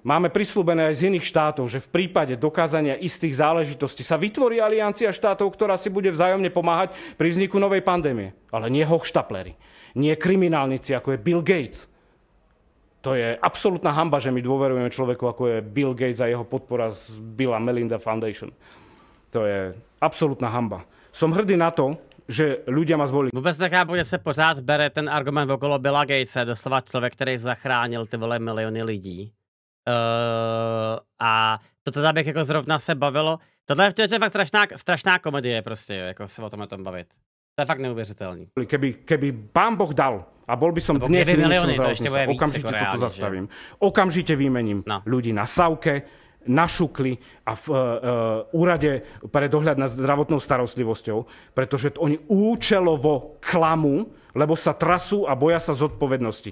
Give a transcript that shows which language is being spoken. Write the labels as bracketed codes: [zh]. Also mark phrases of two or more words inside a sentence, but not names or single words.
[sk] Máme prislúbené aj z iných štátov, že v prípade dokázania istých záležitostí sa vytvorí aliancia štátov, ktorá si bude vzájomne pomáhať pri vzniku novej pandémie. Ale nie hochštapleri, nie kriminálnici, ako je Bill Gates. To je absolútna hanba, že my dôverujeme človeku, ako je Bill Gates a jeho podpora z Billa Melinda Foundation. To je absolútna hanba. Som hrdý na to, že ľudia ma zvolili. [cs] Vůbec nechápu, že se pořád bere ten argument okolo Billa Gatese, doslova člověk, který zachránil ty vole miliony lidí. A to teda bych jako zrovna se bavilo. Tohle je fakt strašná komedie prostě, jako se o tom bavit. To je fakt neuvěřitelný. [sk] Keby pán Boh dal, a bol by som dnes milióny, to ešte bude víc, okamžite ako reálne, toto zastavím. Okamžite vymením ľudí na Savke, na Šukli a v úrade pre dohľad nad zdravotnou starostlivosťou, pretože oni účelovo klamú, lebo sa trasú a boja sa zodpovednosti.